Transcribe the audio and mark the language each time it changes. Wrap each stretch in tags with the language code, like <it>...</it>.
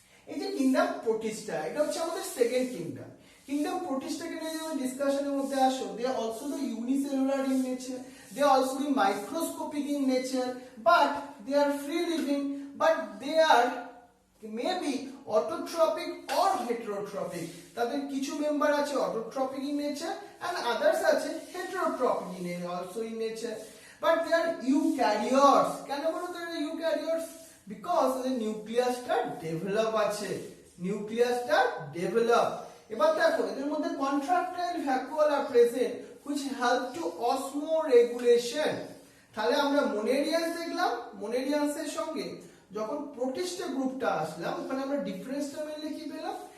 <bn>এই যে kingdom Protista, এটা হচ্ছে আমাদের সেকেন্ড কিংডম। কিংডম প্রোটিস্টাকে নিয়ে যখন ডিসকাশনের মধ্যে আসো,</bn> <en>They are also the unicellular in nature, they are also the microscopic in nature, but they are free living, but they are maybe autotrophic or heterotrophic.</en> <bn>তাদের কিছু মেম্বার আছে</bn> <en>autotrophic in nature and others আছে heterotrophic in also in nature, but they are eukaryotes.</en> <bn>কেন বলো</bn> <en>they are eukaryotes? Because the</en> <bn>নিউক্লিয়াসটা develop আছে, নিউক্লিয়াসটা develop. এবার দেখো এদের মধ্যে contractile vacuole আর present</bn> <en>which help to osmoregulation.</en> <bn>তাহলে আমরা মোনেরিয়াস দেখলাম, মোনেরিয়াসের সঙ্গে যখন প্রোটিস্টা গ্রুপটা আসলাম ওখানে আমরা ডিফারেন্সটা মেনলি কি পেলাম?</bn>